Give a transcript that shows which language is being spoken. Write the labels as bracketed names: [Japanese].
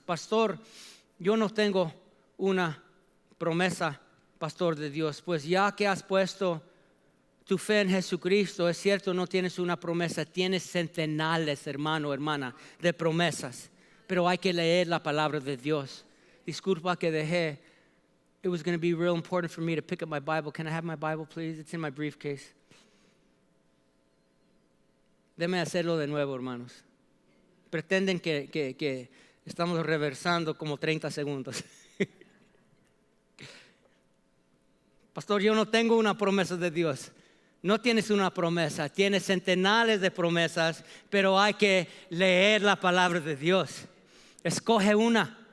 [Spanish] Pastor, yo no tengo una promesa, pastor de Dios. Pues ya que has puesto tu fe en Jesucristo, es cierto, no tienes una promesa, tienes centenares, hermano, hermana, de promesas. Pero hay que leer la palabra de Dios. Disculpa que dejé. [English] It was going to be real important for me to pick up my Bible. Can I have my Bible, please? It's in my briefcase. [Spanish] Déme hacerlo de nuevo, hermanos. Pretenden que estamos reversando como 30 segundos. Pastor, yo no tengo una promesa de Dios. No tienes una promesa, tienes centenares de promesas, pero hay que leer la palabra de Dios. Escoge una.